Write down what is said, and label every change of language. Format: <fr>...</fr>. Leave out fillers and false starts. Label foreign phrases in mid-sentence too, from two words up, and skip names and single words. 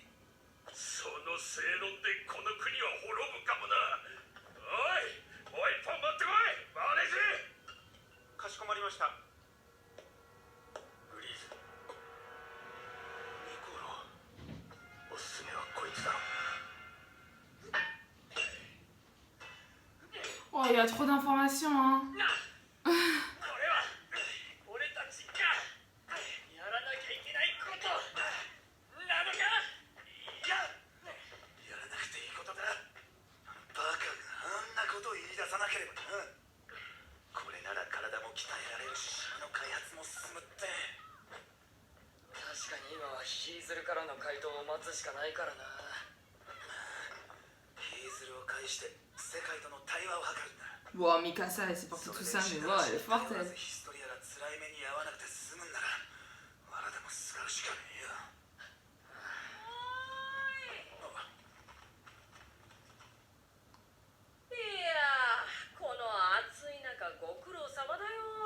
<ja>その正論でこの国は滅ぶかもな。おい、もう一本持ってこい、マネージ。かしこまりました。グリーズ、ニコロ、おすすめはこいつだろ。</ja> <fr>Oh, il y a trop d'informations, hein.</fr> <ja>これは俺たちがやらなきゃいけないことなのか。いや、やらなくていいことだ。バカがあんなことを言い出さなければな。これなら体も鍛えられるし島の開発も進むって。確かに今はヒーズルからの回答を待つしかないからな。ヒーズルを介して世界との対話を図るんだ。</ja> <fr>Wow, Mikasa, elle s'est portée tout ça, mais wow, elle est forte, elle.</fr> <ja>ヒストリアが辛い目に遭わなくて済むんなら藁でも使うしかねえよ。いやー、この暑い中ご苦労様だよ。</ja>